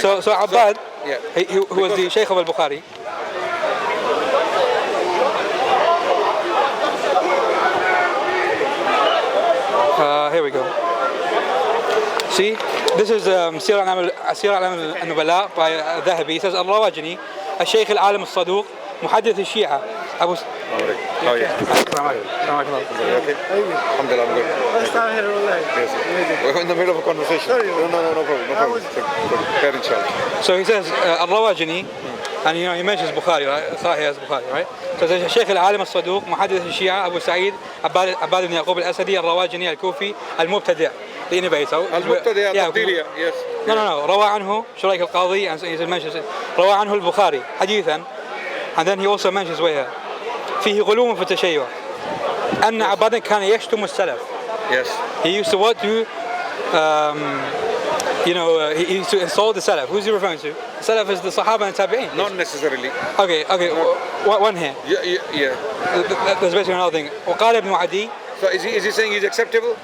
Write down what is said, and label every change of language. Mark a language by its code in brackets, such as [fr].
[en] So Abbad, who was the Shaykh of al-Bukhari, here we go. See, this is Sirah al-Nubala by Dhahabi. He says, [ar] Al-Rawajini, الشيخ العالم الصدوق محدث الشيعة أبو [en] Oh yeah. Alhamdulillah, I'm good. Yes. We're in the middle of a conversation. No problem. Fair inshallah. So he says Al-Rawajini, and he mentions Bukhari, right? Sahih as Bukhari, right? So there's Shaykh al-Alim al-Saduq, Muhaddith al-Shia, Abu Sa'id, Abbad ibn Yaqub al-Asadi, Al-Rawajini, Al-Kufi, Al-Mubtadi', the innovator. Al-Mubtadi', al-Taqdiliya, yes. No. [ar] روى عنه شريك القاضي, [en] and he mentions it. [ar] روى عنه البخاري حديثا, [en] and then he also mentions where [ar] فيه غلو في التشيع أن عبادًا كان يشتم السلف. [en] Yes. He used to he used to insult the Salaf. Who's he referring to? The Salaf is the Sahaba and Tabi'in. Not necessarily. Okay. One here. Yeah. There's basically another thing. [ar] وقال ابن عدي. [en] So is he saying he's acceptable?